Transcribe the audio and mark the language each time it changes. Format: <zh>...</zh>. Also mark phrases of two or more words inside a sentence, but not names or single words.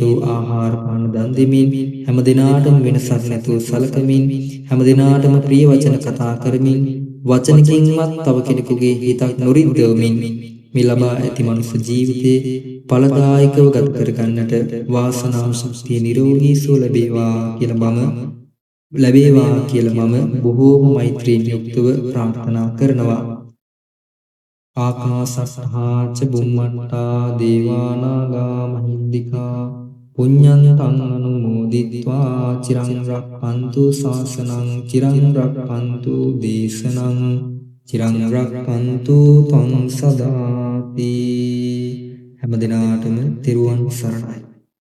<si>වූ ආහාර පාන දන් දෙමින් හැමදිනාටම වෙනසක් නැතුව සලකමින් හැමදිනාටම ප්‍රිය වචන කතා කරමින් වචනකින්වත් තව කෙනෙකුගේ හිතක් නොරිද්දවමින් මේ ලබා ඇති මනුස්ස ජීවිතේ ඵලදායකව ගත කරගන්නට වාසනාව ශක්තිය නිරෝගී සුව ලැබේවා කියලා මම බොහෝම මෛත්‍රියෙන් යුක්තව ප්‍රාර්ථනා කරනවා.</si> <pi>ආකාසට්ඨා ච බුම්මට්ඨා දේවා නාග මහින්దికා පුඤ්ඤන්තං අනුමෝදිත්වා චිරං රක්ඛන්තු ශාසනං චිරං රක්ඛන්තු දේශනං චිරං රක්ඛන්තු ත්වං සදාති.</pi> <si>හැම දිනාටම තෙරුවන් සරණයි.</si>